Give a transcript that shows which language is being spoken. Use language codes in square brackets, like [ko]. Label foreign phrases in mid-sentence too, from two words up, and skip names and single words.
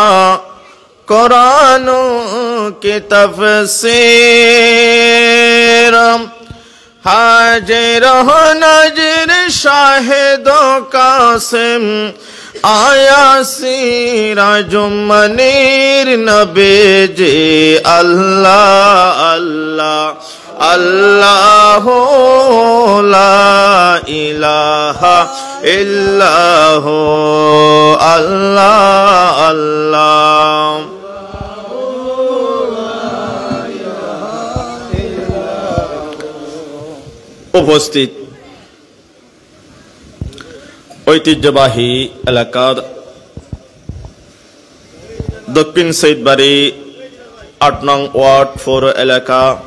[ur] قرآن کی تفسیر، حاجر و نجر شاہد و قاسم آیا سراج منیر، نبی جی اللہ اللہ اللہ [ar] لا الہ الا ہو، اللہ اللہ [bn] উপস্থিত ঐতিহ্যবাহী এলাকার দক্ষিণ সৈয়দবাড়ি ৮ নং ওয়ার্ড 4 এলাকা